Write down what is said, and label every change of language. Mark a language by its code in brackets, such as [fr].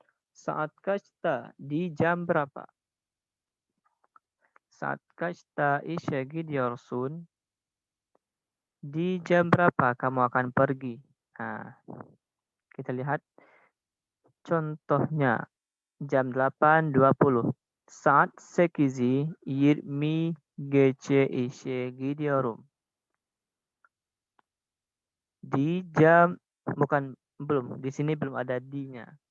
[tr] Saat kaçta, [id] di jam berapa? [tr] Saat kaçta işe gidiyorsun? [id] Di jam berapa kamu akan pergi? Nah, kita lihat contohnya. Jam 8.20. [tr] Saat 8.20 geçe işe gidiyorum. [id] Di jam, bukan, belum. Di sini belum ada di-nya.